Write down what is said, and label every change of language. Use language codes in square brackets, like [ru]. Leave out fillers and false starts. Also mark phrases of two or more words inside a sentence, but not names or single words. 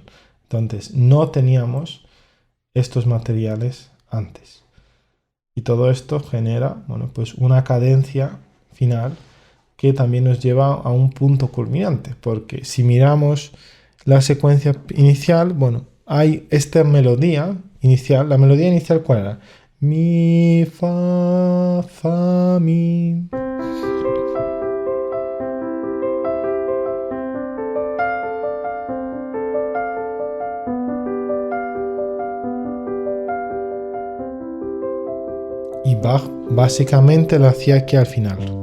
[es] Entonces no teníamos estos materiales antes. Y todo esto genera pues una cadencia final que también nos lleva a un punto culminante. Porque si miramos la secuencia inicial, hay esta melodía inicial. ¿La melodía inicial cuál era? Mi, fa, fa, mi. Y Bach básicamente lo hacía aquí al final.